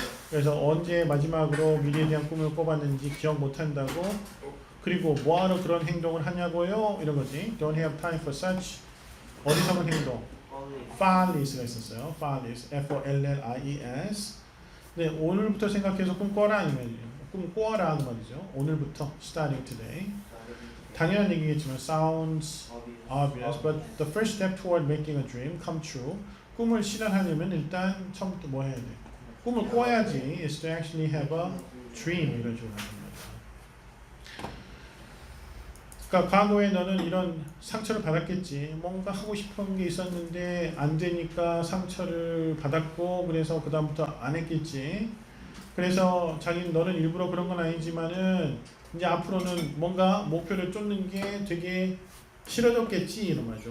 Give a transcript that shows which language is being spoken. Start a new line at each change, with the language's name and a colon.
Korean: 그래서 언제 마지막으로 미래에 대한 꿈을 꿔봤는지 기억 못한다고. 그리고 뭐하러 그런 행동을 하냐고요? 이런 거지.
English: Don't have time for such.
Korean: 어리석은 행동. Follies가 있었어요.
English: Follies. F-O-L-L-I-E-S.
Korean: 네, 오늘부터 생각해서 꿈 꿔라 이 말이에요. 꿈 꿔라 하는 말이죠. 오늘부터
English: starting today.
Korean: 당연한 얘기겠지만
English: sounds obvious, but the first step toward making a dream come true.
Korean: 꿈을 실현하려면 일단 처음부터 뭐 해야 돼? 꿈을 꿔야지.
English: is to actually have a dream
Korean: 이런 식으로 하는 거죠. 그러니까 과거에 너는 이런 상처를 받았겠지. 뭔가 하고 싶은 게 있었는데 안 되니까 상처를 받았고 그래서 그 다음부터 안 했겠지. 그래서 자기는 너는 일부러 그런 건 아니지만은 이제 앞으로는 뭔가 목표를 쫓는 게 되게 싫어졌겠지 이런 말이죠.